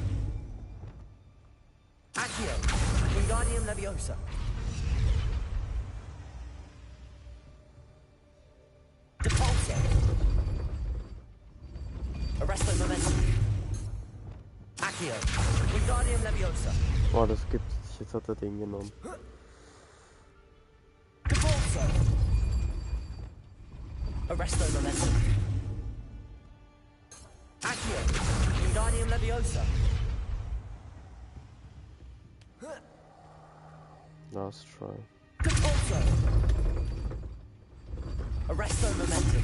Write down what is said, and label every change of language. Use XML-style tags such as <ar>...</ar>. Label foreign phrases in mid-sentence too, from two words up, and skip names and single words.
<la>Accio. Wingardium Leviosa. Depulso. Arresto momentum. Accio. Wingardium Leviosa.</la> <de>Boah, das gibt's nicht. Jetzt hat er den genommen.</de> <la>Depulso. Arresto momentum. Accio. Wingardium Leviosa.</la> <en>Last try.</en> <la>Depulso. Arresto momentum.</la>